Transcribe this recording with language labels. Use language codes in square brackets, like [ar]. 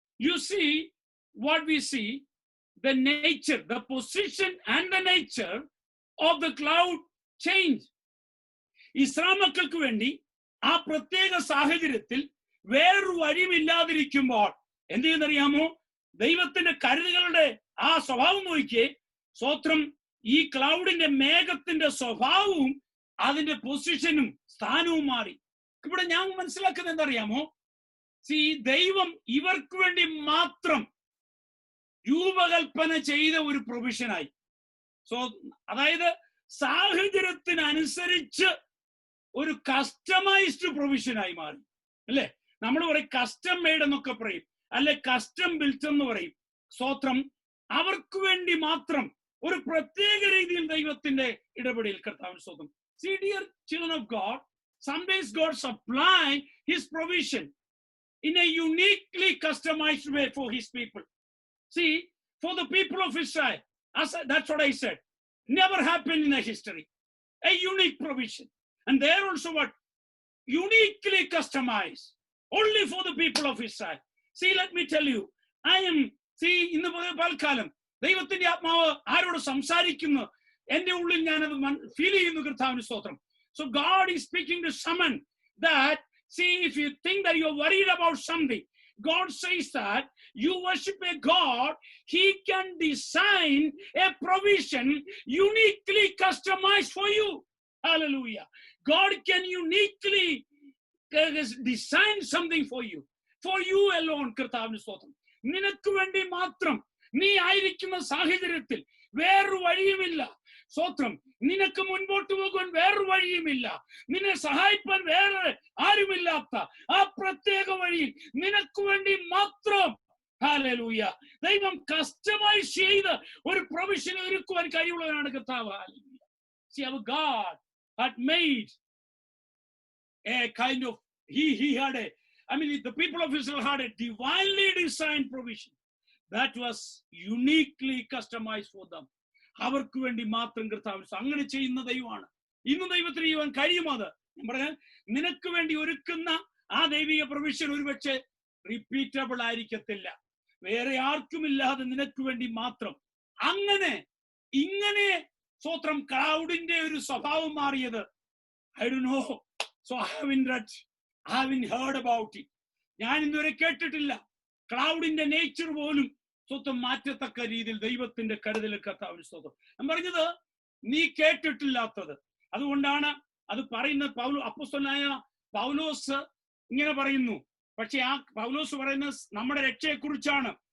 [en] You see what we see, the nature, the position and the nature of the cloud change. [ml] Israel മക്കൾക്ക് വേണ്ടി ആ പ്രത്യേക സാഹചര്യത്തിൽ വേറൊരു വഴിയുമില്ലാതിരിക്കുമ്പോൾ എന്ത് ചെയ്യുന്നറിയാമോ? ദൈവത്തിന്റെ കരുതലുകളുടെ ആ സ്വഭാവം നോക്കിയേ. സ്വത്രം ഈ ക്ലൗഡിന്റെ മേഘത്തിന്റെ സ്വഭാവവും അതിന്റെ പൊസിഷനും സ്ഥാനവും മാറി. ഇവിടെ ഞാൻ മനസ്സിലാക്കുന്നത് എന്തറിയാമോ? ദൈവം ഇവർക്ക് വേണ്ടി മാത്രം രൂപകൽപ്പന ചെയ്ത ഒരു പ്രൊവിഷനായി. അതായത് സാഹചര്യത്തിനനുസരിച്ച് ഒരു കസ്റ്റമൈസ്ഡ് പ്രൊവിഷനായി മാറി. അല്ലെ, നമ്മൾ പറയും കസ്റ്റം മെയ്ഡ് എന്നൊക്കെ പറയും, അല്ലെ കസ്റ്റം ബിൽറ്റ് എന്ന് പറയും. സ്തോത്രം, അവർക്ക് വേണ്ടി മാത്രം ഒരു പ്രത്യേക രീതിയിൽ ദൈവത്തിന്റെ ഇടപെടൽ. കർത്താവിന്റെ സ്തോത്രം. [en] See, dear children of God, sometimes God supply his provision in a uniquely customized way for his people. See, for the people of Israel, that's what I said, never happened in a history. A unique provision. And they're also what? Uniquely customized. Only for the people of Israel. See, let me tell you, [ml] ഇന്ന് പൽക്കാലം ദൈവത്തിന്റെ ആത്മാവ് ആരോട് സംസാരിക്കുന്നു എന്റെ ഉള്ളിൽ ഞാനത് feel ചെയ്യുന്നു. കർത്താവിന്റെ സ്തോത്രം. [en] So God is speaking to someone that, See, if you think that you're worried about something, God says that you worship a God, He can design a provision uniquely customized for you. Hallelujah. God can uniquely design something for you alone. [ml] കർത്താവിന് സ്തോത്രം. നിനക്ക് വേണ്ടി മാത്രം. നീ ആയിരിക്കുന്ന സാഹചര്യത്തിൽ വേറൊരു വഴിയുമില്ല. സ്തോത്രം. നിനക്ക് മുൻപോട്ട് പോകാൻ വേറൊരു വഴിയുമില്ല. നിന്നെ സഹായിപ്പാൻ വേറെ ആരുമില്ലാത്ത ആ പ്രത്യേക വഴിയിൽ നിനക്ക് വേണ്ടി മാത്രം, ഹല്ലേലൂയ, ദൈവം കസ്റ്റമൈസ് ചെയ്ത് ഒരു പ്രൊവിഷൻ ഒരുക്കുവാൻ കഴിവുള്ളവനാണ് കർത്താവ്. Hallelujah. [en] See, our God had made a kind of, he had a, I mean, the people of Israel had a divinely designed provision that was uniquely customized for them. [ml] അവർക്ക് വേണ്ടി മാത്രം കർത്താവ് അങ്ങനെ ചെയ്യുന്ന ദൈവമാണ്. ഇന്ന് ദൈവത്തിന് ചെയ്യുവാൻ കഴിയും. അത് ഞാൻ പറഞ്ഞാൽ നിനക്ക് വേണ്ടി ഒരുക്കുന്ന ആ ദൈവിക പ്രൊവിഷൻ ഒരുപക്ഷെ റിപ്പീറ്റബിൾ ആയിരിക്കത്തില്ല. വേറെ ആർക്കുമില്ലാതെ നിനക്ക് വേണ്ടി മാത്രം. അങ്ങനെ ഇങ്ങനെ സ്തോത്രം ക്ലൗഡിന്റെ ഒരു സ്വഭാവം മാറിയത്. [en] I don't know. So I haven't read, I haven't heard about it. [ml] ഞാൻ ഇന്നുവരെ കേട്ടിട്ടില്ല. ക്ലൗഡിന്റെ നേച്ചർ പോലും സ്വന്തം മാറ്റത്തക്ക രീതിയിൽ ദൈവത്തിന്റെ കരുതൽ കർത്താവിന് സ്തോത്രം. ഞാൻ പറഞ്ഞത് നീ കേട്ടിട്ടില്ലാത്തത്. അതുകൊണ്ടാണ് അത് പറയുന്നത്. അപ്പോസ്തലനായ പൗലോസ് ഇങ്ങനെ പറയുന്നു. പക്ഷെ ആ പൗലോസ് പറയുന്നത് നമ്മുടെ രക്ഷയെക്കുറിച്ചാണ്.